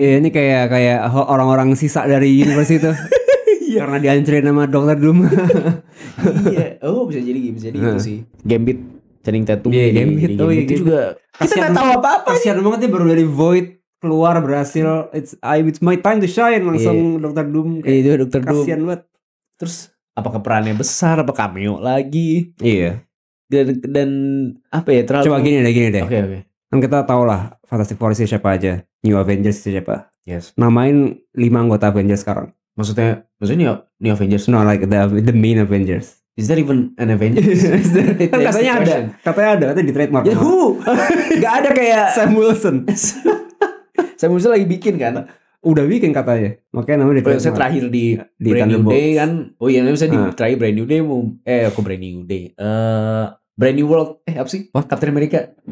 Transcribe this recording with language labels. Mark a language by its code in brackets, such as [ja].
[id] Iya, ini kayak orang-orang sisa dari universe itu. Karena dihancurin sama Dr. Doom. Iya. Oh, bisa jadi gitu sih. Gambit, Channing Tatum. Iya, Gambit. Itu juga kita nggak tahu apa-apa. Kasian banget dia baru dari Void keluar berhasil. [en] It's my time to shine [id] langsung [en] Dr. Doom. [id] Itu Dr. Doom. Kasian banget. Terus apakah perannya besar, apa cameo lagi? Iya. Dan apa ya terlalu. Coba gini deh. Oke. Kan kita tahu lah Fantastic Four siapa aja, New Avengers siapa. [en] Yes. [id] Namain 5 anggota Avengers sekarang. Maksudnya New Avengers? [en] No, like the main Avengers. Is there even an Avengers? [id] Kan katanya ada di trademark. Ya [en] who? [id] Gak ada kayak Sam Wilson. Sam Wilson lagi bikin kan? Udah bikin katanya. Makanya namanya di trademark. Saya terakhir di Brand New Day kan. Oh iya, bisa di terakhir Brand New Day aku Brand New Day. Brand New World. Apa sih? Captain America.